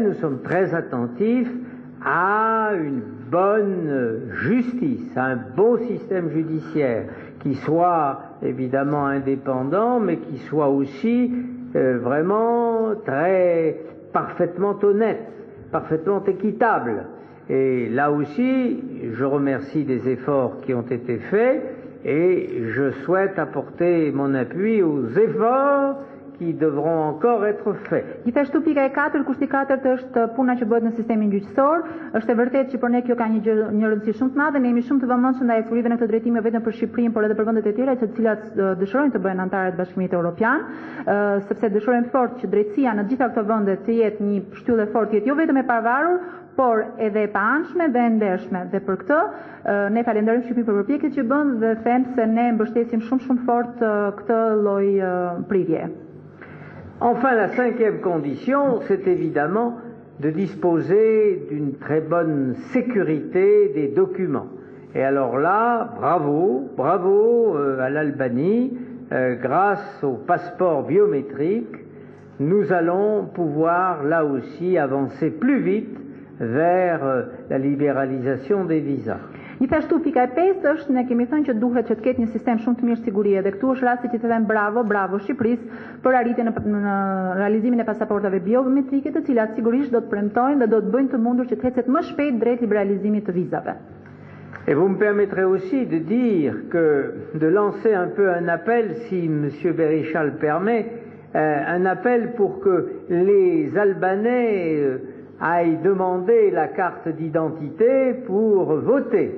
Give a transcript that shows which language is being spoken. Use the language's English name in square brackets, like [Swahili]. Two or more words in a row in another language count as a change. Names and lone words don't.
[French] Nous sommes très attentifs à une bonne justice, à un beau système judiciaire qui soit évidemment indépendant, mais qui soit aussi vraiment parfaitement honnête, parfaitement équitable. Et là aussi, je remercie des efforts qui ont été faits et je souhaite apporter mon appui aux efforts qui devront encore être faits. [Albanian] Gjithashtu pika e 4, kushti 4 është puna që bëhet në sistemin gjyqësor. Është e vërtetë që për ne kjo ka një rëndësi shumë të madhe. Ne jemi shumë të vëmendshëm ndaj furive në këtë drejtim jo vetëm për Shqipërinë, por edhe për vendet e tjera të cilat dëshirojnë të bëhen anëtarë të Bashkimit Evropian, sepse dëshirojmë fort që drejtësia në gjitha këto vende të jetë një shtyllë e fortë, jo vetëm e pavarur, por edhe e paanshme dhe e ndershme. Dhe për këtë ne falenderojmë Shqipërinë për përpjekjet që bën dhe them se ne mbështesim shumë fort këtë lloj prirje. [French] Enfin, la cinquième condition, c'est évidemment de disposer d'une très bonne sécurité des documents. Et alors là, bravo à l'Albanie, grâce au passeport biométrique, nous allons pouvoir là aussi avancer plus vite vers la libéralisation des visas. [Albanian] Gjithashtu pika e 5 është ne kemi thënë që duhet që të ketë një sistem shumë të mirë sigurie dhe këtu është rasti që të them bravo Shqipërisë për arritjen në realizimin e pasaportave biometrike, të cilat sigurisht do të premtojnë dhe do të bëjnë të mundur që të ecet më shpejt drejt liberalizimit të vizave. [French] Et vous me permettrez aussi de dire de lancer un peu un appel, si M. Berisha le permet, un appel pour que les Albanais aillent demander la carte d'identité pour voter.